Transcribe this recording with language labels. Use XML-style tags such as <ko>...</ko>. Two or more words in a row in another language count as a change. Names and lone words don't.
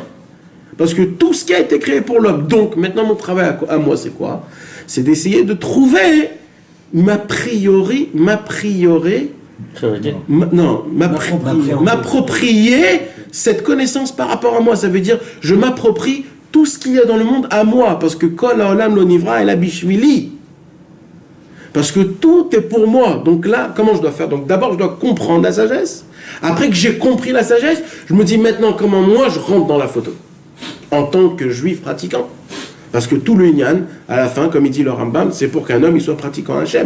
<fr>Parce que tout ce qui a été créé pour l'homme. Donc, maintenant, mon travail à moi, c'est quoi? C'est d'essayer de trouver m'approprier cette connaissance par rapport à moi. Ça veut dire, je m'approprie tout ce qu'il y a dans le monde à moi. Parce que</fr> <he>כל העולם לא נברא אלא בשבילי.</he> <fr>Parce que tout est pour moi. Donc là, comment je dois faire? Donc d'abord, je dois comprendre la sagesse. Après que j'ai compris la sagesse, je me dis maintenant comment moi je rentre dans la photo. En tant que juif pratiquant. Parce que tout le Inyan, à la fin, comme il dit le Rambam, c'est pour qu'un homme il soit pratiquant Hachem.</fr>